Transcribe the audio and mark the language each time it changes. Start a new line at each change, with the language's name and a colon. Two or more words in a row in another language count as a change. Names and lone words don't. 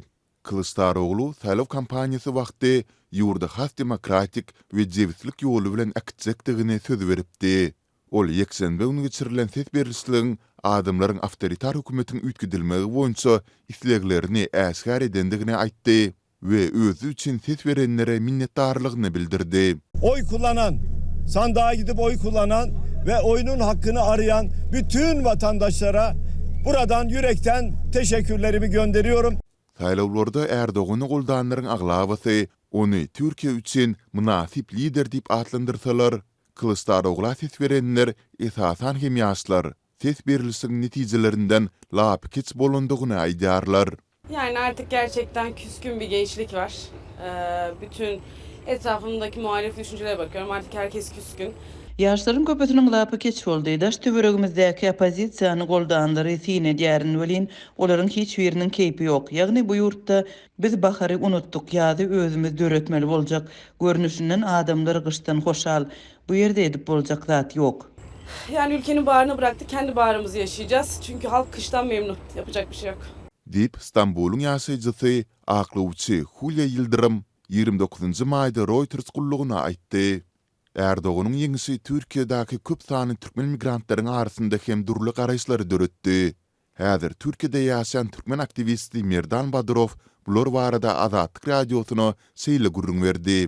Turkmen: Kılıçdaroğlu saýlaw kampaniýasy wagty ýurda has demokratik we jebitlik ýoly bilen akitjekdigini söz beripdi. Ol ýekşenbe güni geçirilen ses berilişligiň adamlaryň awtoritar hökümetiň üýtgedilmegi boýunça isleglerini äsgär edendigini aýtdy we özü üçin ses berenlere minnetdarlygyny bildirdi.
Turkish: Oy kullanan, sandığa gidip oy kullanan ve oyunun hakkını arayan bütün vatandaşlara buradan yürekten teşekkürlerimi gönderiyorum.
Turkmen: Saýlawlarda Erdoğan'y goldanlaryň aglabasy ony Türkiýe üçin münasip lider diýip atlandyrsalar, Kılıçdaroğlu ses berenler esasan hem ýaşlar ses berilişiň netijelerinden lap keç bolandygyny aýdýarlar.
Turkish: Yani artık gerçekten küskün bir gençlik var. Bütün etrafımdaki muhalif düşüncelere bakıyorum. Artık herkes küskün.
Turkmen: Ýaşlaryň köpetiniň lapy keç boldy. Daş töweregimizdäki opozisiýany goldanlary sine därin welin, olaryň hiç biriniň keýpi ýok. Ýagny bu ýurtda biz bahary unutdyk ýa-da özümiz döretmeli boljak. Görnüşinden adamlar gyşdan hoşal. Bu ýerde edip boljak zat ýok.
Turkish: Yani ülkenin bağrına bıraktık, kendi bağrımızı yaşayacağız. Çünkü halk kıştan memnun. Yapacak bir şey yok.
Turkmen: Dip İstanbul'un ýaşaýjysy aklawçy Hulya Yıldırım 29-njy maýda Reuters gullugyna aýtdy. Erdoğan'ın ýeňisi Türkiýedäki köp sany türkmen migrantlaryň arasynda hem durly garaýşlary döretdi. Häzir Türkiýede ýaşaýan türkmen aktivisti Merdan Badyrov bular barada Azatlyk radiosyna şeýle gurrun berdi.